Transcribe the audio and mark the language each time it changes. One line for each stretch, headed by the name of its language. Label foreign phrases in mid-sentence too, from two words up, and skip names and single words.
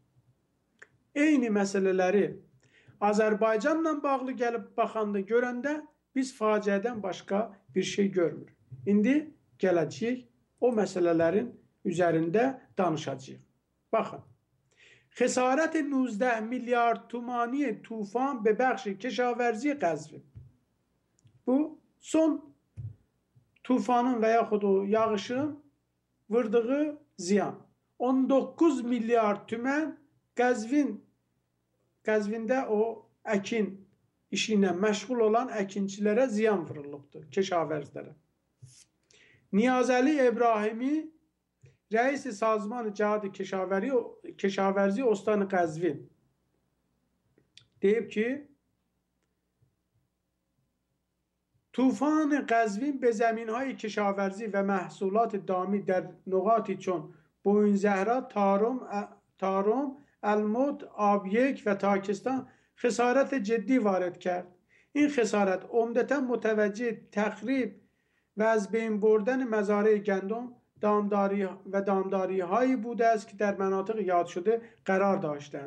Azerbaijani: Eyni məsələləri Azərbaycanla bağlı gəlib baxanda, görəndə biz faciədən başqa bir şey görmürük. İndi gələcəyik, o məsələlərin üzərində danışacağıq.
Persian: Baxın, خسارت 19 میلیارد تومانی طوفان به بخش کشاورزی قزوین.
Azerbaijani: Bu son tufanın və yaxud o yağışın vurduğu ziyan. 19 milyard tümən Qəzvində o əkin işi ilə məşğul olan əkinçilərə ziyan vurulubdur, keşaverzilərə.
Persian: نیازعلی ابراهیمی رئیس سازمان جهاد کشاورزی استان قزوین
Azerbaijani: deyib ki,
Persian: طوفان قزوین به زمین‌های کشاورزی و محصولات دامی در نقاطی چون بوینزهرا، تارم، الموت، آبیک و تاکستان خسارت جدی وارد کرد. این خسارت عمدتاً متوجه تخریب و از بین بردن مزارع گندم و دامداری هایی بوده است که در مناطق یاد شده قرار داشتند.